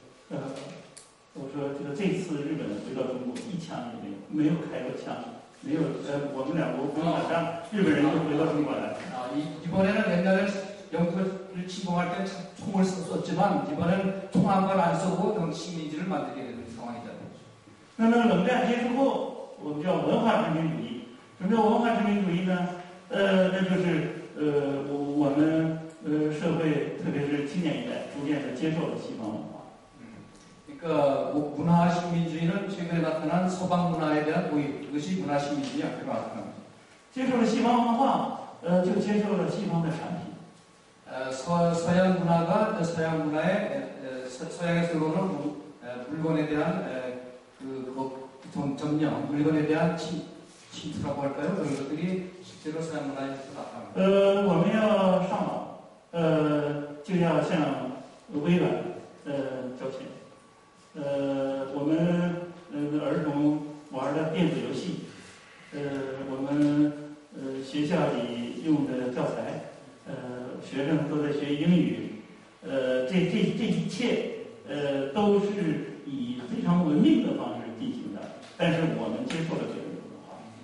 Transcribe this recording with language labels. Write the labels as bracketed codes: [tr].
[zh] 我说这次日本回到中国，一枪也没有开过枪，没有我们两国不用打仗，日本人就回到中国来。 [ko] 이번에는 옛날에 영토를 침공할 때 총을 썼지만 이번에는 총 한 발 안 쏘고 식민지를 만들게 되는 상황이다. [zh] 那么冷战结束后，我们叫文化殖民主义。什么叫文化殖民主义呢？那就是我们社会，特别是青年一代，逐渐的接受了西方文化。 [ko] 그러니까 문화 식민주의는 최근에 나타난 서방 문화에 대한 도입, 이것이 문화 식민주의 형태로 나타납니다. [zh] 接受了西方文化，就接受了西方的产品。 [ko] 서양 문화가 서양 문화의 서양에서 들어오는 물건에 대한 점령, 물건에 대한 침투라고 할까요? 그런 것들이 실제로 서양 문화에서 나타납니다. [zh] 我们要上网，就要向微软交钱。我们儿童玩的电子游戏，我们学校里用的教材，学生都在学英语，这一切都是以非常文明的方式进行的，但是我们接受了这种文化。